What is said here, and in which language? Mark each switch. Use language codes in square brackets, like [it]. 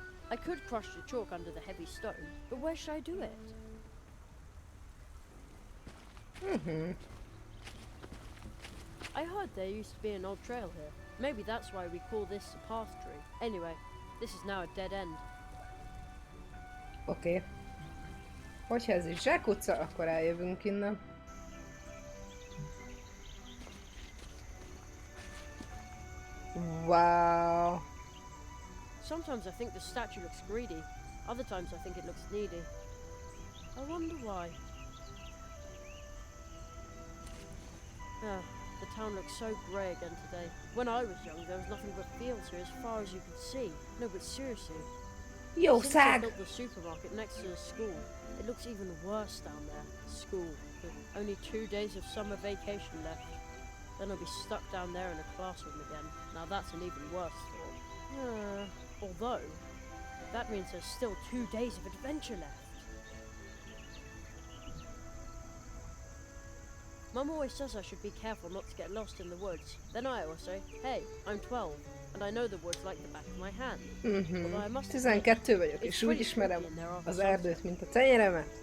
[en] I could crush the chalk under the heavy stone, but where should I do it? I heard there used to be an old trail here. Maybe that's why we call this a path tree. Anyway, this is now a dead end. [hu] Oké. Hogyha ez is zsákutca, akkor eljövünk innen. [en] Wow. Sometimes I think the statue looks greedy. Other times I think it looks needy. I wonder why. The town looks so grey again today. When I was young, there was nothing but fields here as far as you could see. No, but seriously. Since they built the supermarket next to the school, it looks even worse down there. School. With only 2 days of summer vacation left. Then I'll be stuck down there in a classroom again. Now that's an even worse thought. Although, that means there's still 2 days of adventure left. Mum always says I should be careful not to get lost in the woods. Then I always say, hey, I'm 12, and I know the woods like the back of my hand. Although I must [hu] 12 vagyok, és úgy ismerem az erdőt, mint a tenyeremet.